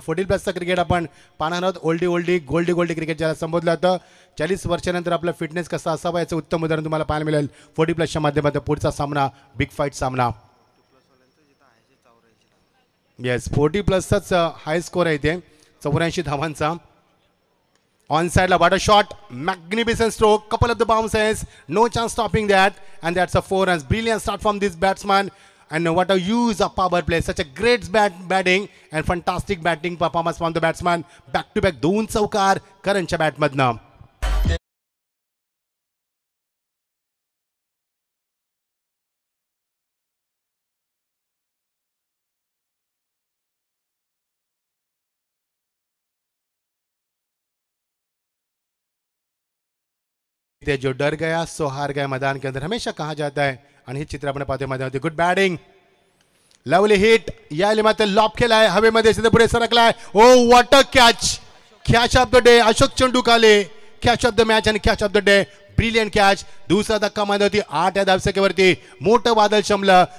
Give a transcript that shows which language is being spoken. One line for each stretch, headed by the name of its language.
Marathi: 40+ cricket आपण पाहणार आहोत. गोल्डी क्रिकेट ज्याला संबोधलं जातं. 40 वर्षानंतर आपला फिटनेस कसा असावा याचं उत्तम उदाहरण तुम्हाला पाहायला मिळेल 40+च्या माध्यमातून. पुढचा सामना बिग फाईट सामना. येस, 40+चाच हाय स्कोर आहे ते 84 धावांचा.
English: On side la, what a shot, magnificent stroke, couple of the bounces, no chance stopping that, and that's a 4 runs. Brilliant start from this batsman, and what a use of power play. Such a great batting and fantastic batting performance from the batsman. Back to back
Marathi: 2 चौकार करणच्या बॅटमधनं.
Hindi: जो डर गया सो हार गया मैदान के अंदर हमेशा कहा जाता है.
Marathi: आणि हे चित्र आपण पाहतोय मैदानामध्ये.
English: good batting, lovely hit,
Marathi: या मात्र लॉब केलाय हवेमध्ये, सिधे पुढे सरकलाय.
English: Oh what a catch, catch of the day. Ashok चेंडूकाले catch of the match
Marathi: आणि
English: Catch of the day. Brilliant catch.
Marathi: दुसरा धक्का मैदानावरती 8 या धावसंख्येवरती मोठं वादळ शमलं.